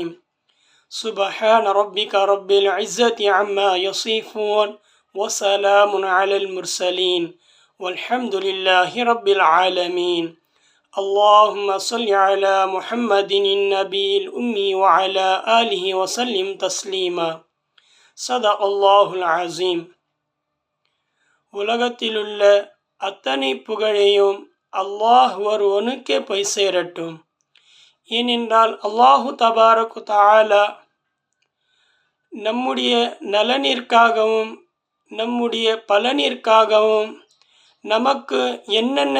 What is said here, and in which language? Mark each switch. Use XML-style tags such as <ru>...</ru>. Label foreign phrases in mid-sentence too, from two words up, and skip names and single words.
<ar>سبحان ربك رب العزة عما يصفون وسلام على المرسلين والحمد لله رب العالمين. اللهم صل على محمد النبي الأمي وعلى آله وسلم تسليما. صدق الله العظيم.</ar> <ta>உலகத்திலுள்ள அத்தனை புகழையும் அல்லாஹ் ஒருவனுக்கே போய் சேரட்டும். ஏனென்றால்</ta> <ar>الله تبارك تعالى</ar> <ta>நம்முடைய நலனிற்காகவும் நம்முடைய பலனிற்காகவும் நமக்கு என்னென்ன</ta>